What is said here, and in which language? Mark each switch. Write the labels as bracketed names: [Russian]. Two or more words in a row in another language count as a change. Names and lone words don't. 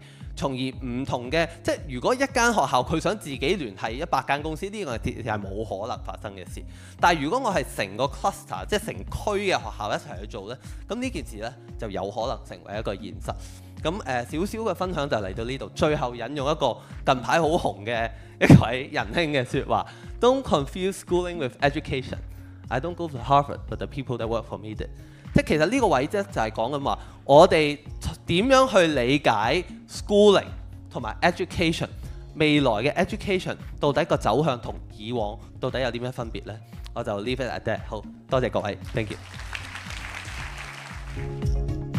[Cantonese] 從而唔同嘅，即係如果一間學校佢想自己聯繫100間公司，呢個係冇可能發生嘅事。但係如果我係成個 cluster， 即係成區嘅學校一齊去做呢，咁呢件事呢就有可能成為一個現實。咁少少嘅分享就嚟到呢度，最後引用一個近排好紅嘅一位仁兄嘅説話 ： [English] Don't confuse schooling with education. I don't go to Harvard, but the people that work for me did. [Cantonese] 即係其實呢個位置就係講緊話，我哋點樣去理解 schooling 同埋 education， 未來嘅 education 到底個走向同以往到底有啲咩分別呢？我就 [English] leave it at that。 [Cantonese] 好多謝各位 ， [English] thank you。